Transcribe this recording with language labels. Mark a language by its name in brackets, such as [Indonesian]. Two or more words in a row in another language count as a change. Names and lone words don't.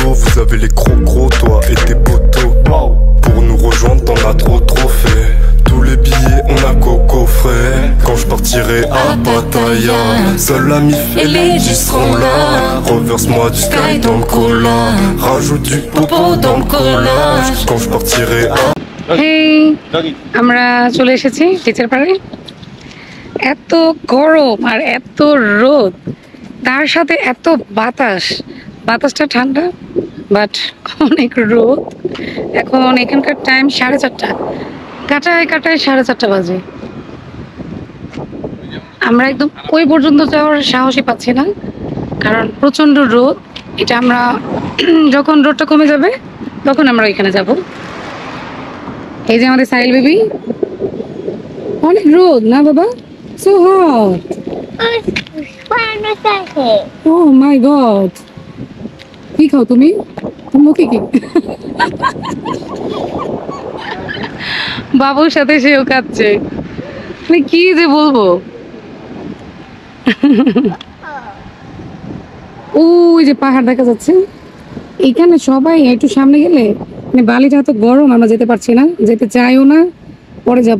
[French] Vous avez les gros, toi et tes potos. Pour nous rejoindre, t'en as trop fait. Tous les billets, on a coco frais. Quand je partirai à Pattaya, seul la MIF et les G seront là. Reverse-moi du sky dans le cola. Rajoute du popo dans le collage. Quand je partirai à... [Bangla] Hey, আমরা চলে এসেছি বিচের পাড়ে। এত গরম আর এত রোদ, তার সাথে এত বাতাসটা ঠান্ডা, বাট অনেক রোদ। এখন এখানকার টাইম 4:30, কাটায় 4:30 বাজে। আমরা একদম ওই পর্যন্ত যাওয়ার সাহসই পাচ্ছি না, কারণ প্রচন্ড রোদ। এটা আমরা যখন রোদটা কমে যাবে তখন আমরা এখানে যাব। এই যে আমাদের সাইল বেবি, অনেক রোদ না বাবা, [English] so hot. Oh my god, [Bangla] কি খাও তুমি? মুখে কি? বাবুর সাথে সেও খাচ্ছে, মানে কি যে বলবো। ওই যে পাহাড় দেখা যাচ্ছে, এখানে সবাই একটু সামনে গেলে মানে বালিটা এত গরম, আমরা যেতে পারছি না, যেতে চাইও না, পরে যাব।